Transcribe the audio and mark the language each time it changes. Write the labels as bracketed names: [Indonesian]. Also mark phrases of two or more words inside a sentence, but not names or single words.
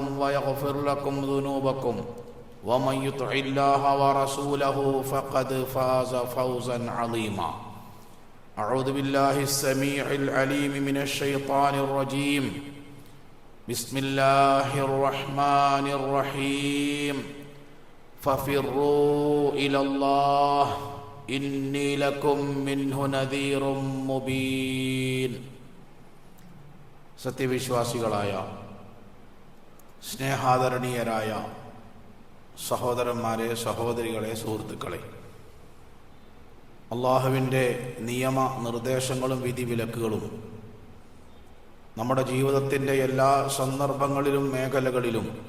[Arabic] ويغفر لكم ذنوبكم ومن يطع الله ورسوله فقد فاز فوزا عظيما أعوذ بالله السميع العليم من الشيطان الرجيم بسم الله الرحمن الرحيم ففروا إلى الله إني لكم منه نذير مبين [Malayalam] സത്യവിശ്വാസികളായ സ്നേഹാദരണീയരായ സഹോദരന്മാരെ, സഹോദരികളെ, സുഹൃത്തുക്കളെ, അള്ളാഹുവിൻ്റെ നിയമ നിർദ്ദേശങ്ങളും വിധിവിലക്കുകളും നമ്മുടെ ജീവിതത്തിൻ്റെ എല്ലാ സന്ദർഭങ്ങളിലും മേഖലകളിലും